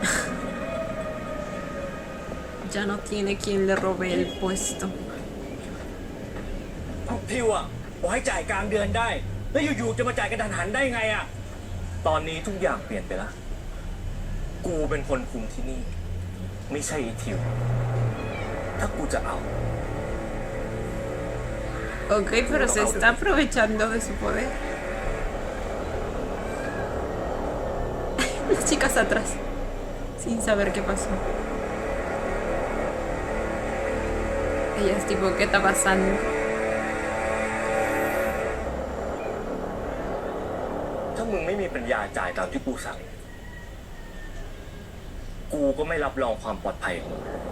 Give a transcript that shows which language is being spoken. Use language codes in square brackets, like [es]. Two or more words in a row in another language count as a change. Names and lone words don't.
[es] Ya no tiene quien le robe el puesto. [th] ทิวอ่ะบอกให้จ่ายกลางเดือนได้ แล้วอยู่ๆจะมาจ่ายกระทันหันได้ไงอ่ะ ตอนนี้ทุกอย่างเปลี่ยนไปละกูเป็นคนคุมที่นี่ ไม่ใช่ไอ้ทิว ถ้ากูจะเอา [es] Ok, pero se está aprovechando de su poder. Las chicas atrás, sin saber qué pasó. Ellas tipo, ¿qué está pasando? [th] ถ้ามึงไม่มีปัญญาจ่ายตามที่กูสั่ง กูก็ไม่รับรองความปลอดภัยของมึง